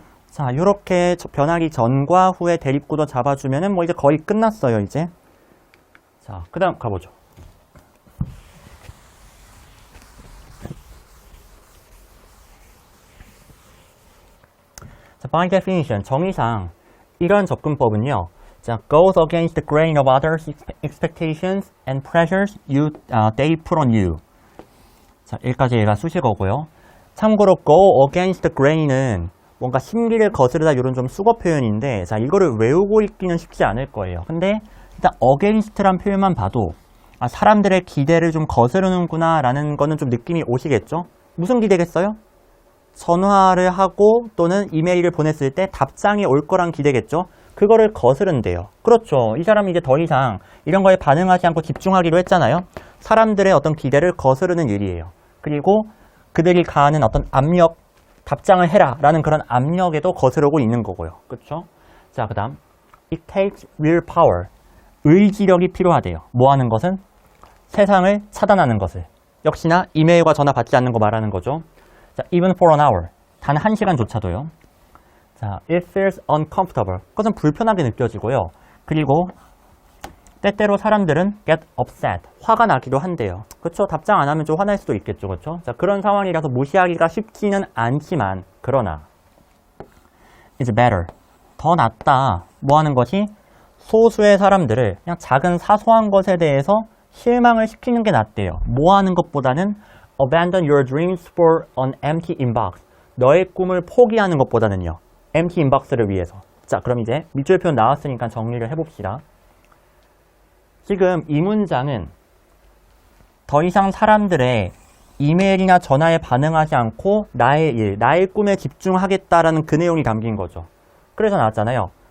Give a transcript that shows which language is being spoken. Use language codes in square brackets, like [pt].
[ko] 자, 이렇게 변하기 전과 후에 대립구도 잡아주면은 뭐 이제 거의 끝났어요, 이제. 자, 그 다음 가보죠. 자, [en] by definition, [ko] 정의상 이런 접근법은요. [en] 자, goes against the grain of others' expectations and pressures they put on you. [ko] 자, 여기까지 얘가 수식어고요. 참고로 [en] go against the grain [ko] 은 뭔가 심기를 거스르다 이런 좀 수거 표현인데, 자, 이거를 외우고 읽기는 쉽지 않을 거예요. 근데 일단 against란 표현만 봐도 아, 사람들의 기대를 좀 거스르는구나 라는 거는 좀 느낌이 오시겠죠? 무슨 기대겠어요? 전화를 하고 또는 이메일을 보냈을 때 답장이 올 거란 기대겠죠? 그거를 거스른대요. 그렇죠. 이 사람이 이제 더 이상 이런 거에 반응하지 않고 집중하기로 했잖아요. 사람들의 어떤 기대를 거스르는 일이에요. 그리고 그들이 가하는 어떤 압력, 답장을 해라 라는 그런 압력에도 거스르고 있는 거고요. 그렇죠? 자, 그 다음 [en] It takes willpower. [ko] 의지력이 필요하대요. 뭐 하는 것은? 세상을 차단하는 것을. 역시나 이메일과 전화 받지 않는 거 말하는 거죠. [en] 자, even for an hour. [ko] 단 1시간조차도요. [en] 자, it feels uncomfortable. [ko] 그것은 불편하게 느껴지고요. 그리고 때때로 사람들은 [en] get upset. [ko] 화가 나기도 한대요. 그렇죠? 답장 안 하면 좀 화날 수도 있겠죠. 그렇죠? 자, 그런 상황이라서 무시하기가 쉽지는 않지만 그러나 [en] it's better. [ko] 더 낫다. 뭐 하는 것이? 소수의 사람들을 그냥 작은 사소한 것에 대해서 실망을 시키는 게 낫대요. 뭐 하는 것보다는 [en] abandon your dreams for an empty inbox. [ko] 너의 꿈을 포기하는 것보다는요. [en] empty inbox [ko] 를 위해서. 자, 그럼 이제 밑줄 표현 나왔으니까 정리를 해봅시다. 지금 이 문장은 더 이상 사람들의 이메일이나 전화에 반응하지 않고 나의 일, 나의 꿈에 집중하겠다라는 그 내용이 담긴 거죠. 그래서 나왔잖아요.